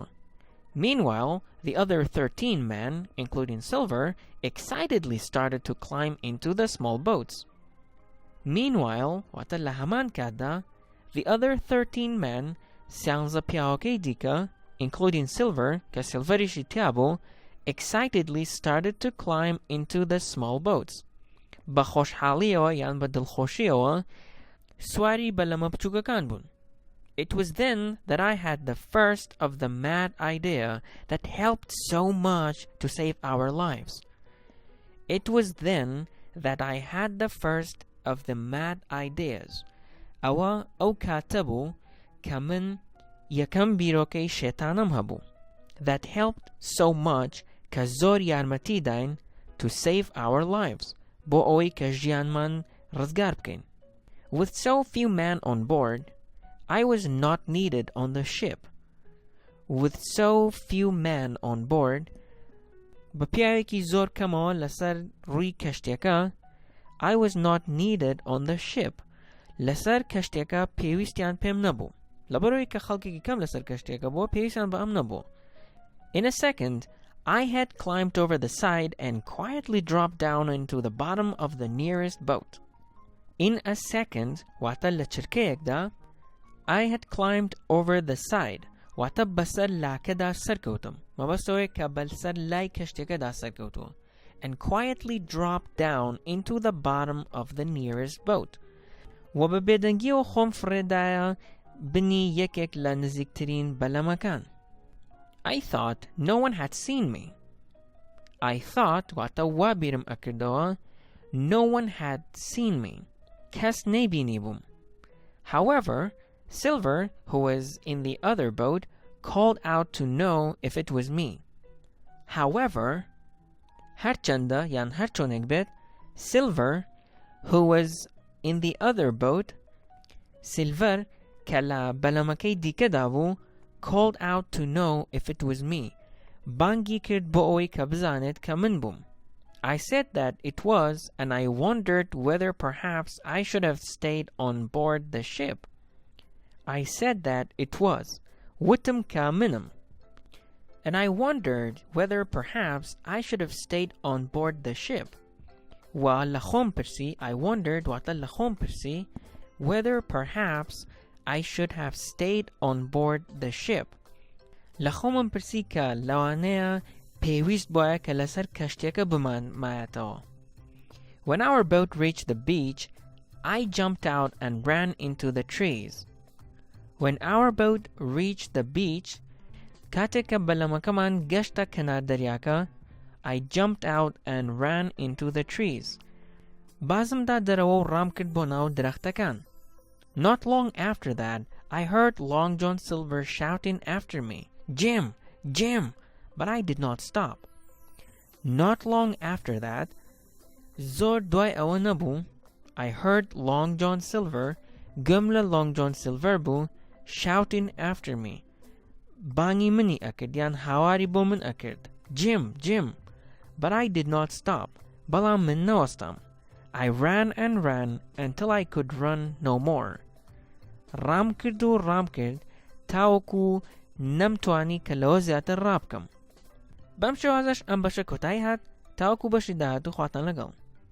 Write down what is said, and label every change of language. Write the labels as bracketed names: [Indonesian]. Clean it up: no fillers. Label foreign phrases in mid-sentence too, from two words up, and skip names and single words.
[English] Meanwhile, the other 13 men, including Silver, excitedly started to climb into the small boats. Meanwhile, wata lahaman kada, the other 13 men, siangza piaoke dika, including Silver, ka Silverishi tiabo, excitedly started to climb into the small boats. [Central Kurdish] بخوشحالیەوە یان بە دڵخۆشیەوە سواری بە لەمە بچووکەکان بوون. [English] It was then that I had the first of the mad idea that helped so much to save our lives. It was then that I had the first of the mad ideas. [Central Kurdish] ئەوە ئەو کاتە بوو کە من یەکەم بیرۆکەی شێتانم هەبوو. [English] That helped so much [Central Kurdish] کە زۆر یارمەتی داین [English] to save our lives. [Central Kurdish] بۆ ئەوەی کە ژیانمان ڕزگار بکەین. [English] With so few men on board, I was not needed on the ship. With so few men on board, [Central Kurdish] بە پیاوێکی زۆر کەمەوە لەسەر ڕووی کەشتێکە, [English] I was not needed on the ship. [Central Kurdish] لەسەر کەشتێکە پێویستیان پێم نەبوو. لەبەرەوەی کە خەڵکێکی کەم لەسەر کەشتێکە بووە پێویستیان بە ئەم نەبوو. [English] In a second, I had climbed over the side and quietly dropped down into the bottom of the nearest boat. In a second, [Central Kurdish] واتە لە چرکەیەکدا, [English] I had climbed over the side. [Central Kurdish] واتە بەسەر لاکەدا سەرکەوتم. مەبەستەوەی کە بەسەر لای کەشتێکەدا سەرکەوتووە. [English] And quietly dropped down into the bottom of the nearest boat. [Central Kurdish] و بە بێدەنگیەوە خۆم فڕێدایە بنی یەکێک لە نزیکترین بەلەمەکان. [English] I thought no one had seen me. I thought [Central Kurdish] واتە وا بیرم ئەکردەوە [English] no one had seen me. [Central Kurdish] کەس نەیبینی بووم. [English] However, Silver, who was in the other boat, called out to know if it was me. However, [Central Kurdish] هەرچەندە یان هەرچۆنێک بێت, [English] Silver, who was in the other boat, Silver, [Central Kurdish] کە لە بەلەمەکەی دیکەدا بوو, [English] called out to know if it was me. [Central Kurdish] بانگی کرد بۆ ئەوەی کە بزانێت کە من بووم. [English] I said that it was, and I wondered whether perhaps I should have stayed on board the ship. I said that it was. [Central Kurdish] وتم کە منم. [English] And I wondered whether perhaps I should have stayed on board the ship. [Central Kurdish] و لە خۆم پرسی, [English] I wondered [Central Kurdish] واتە لە خۆم پرسی, [English] whether perhaps I should have stayed on board the ship. [Central Kurdish] لە خۆمم پرسی کە لەوانەیە پێویست بووایە کە لەسەر کەشتێکە بمانمایەتەوە. [English] When our boat reached the beach, I jumped out and ran into the trees. When our boat reached the beach, [Central Kurdish] کاتێک کە بەلەمەکەمان گەشتە کەنار دەریاکە, [English] I jumped out and ran into the trees. [Central Kurdish] بازمدا دەرەوە و ڕام کرد بۆ ناو درەختەکان. [English] Not long after that, I heard Long John Silver shouting after me, Jim! Jim! But I did not stop. Not long after that, [Central Kurdish] زۆر دوای ئەوە نەبوو, [English] I heard Long John Silver, [Central Kurdish] گوم لە Long John Silver بوو, [English] shouting after me. [Central Kurdish] بانگی منی ئەکرد یان هاواری بۆ من ئەکرد. [English] Jim! Jim! But I did not stop. [Central Kurdish] بەڵام من نەوەستام. [English] I ran and ran until I could run no more. ڕام کرد و ڕام کرد تاوەکو نەمتوانی کە لەوە زیاتر ڕابکەم. بەم شێوازەش ئەم بەشە کۆتایی هات تاوەکو بەشی داهاتوو خواتان لەگەڵ.